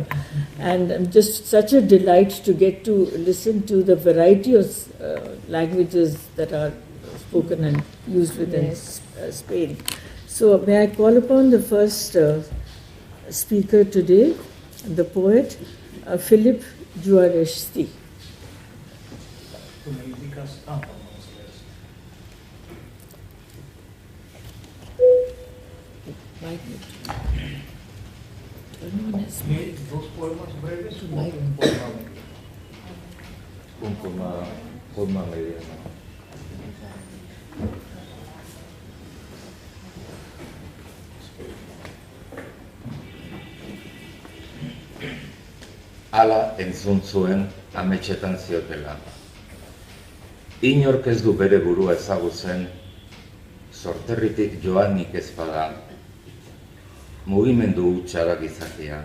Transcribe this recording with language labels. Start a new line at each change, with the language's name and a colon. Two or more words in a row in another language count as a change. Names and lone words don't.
English: And I'm just such a delight to get to listen to the variety of languages that are spoken and used within Spain. So may I call upon the first speaker today, the poet, Philip Juarezti.
Spanish: Dos poemas breves o
English: Mike.
Spanish: un poema mediano.
Basque: Hala entzun zuen ametsetan ziotela. Inork ez du bere burua ezagutzen, sorterritik joanik ez bada, mugimendu hutsa da gizakia.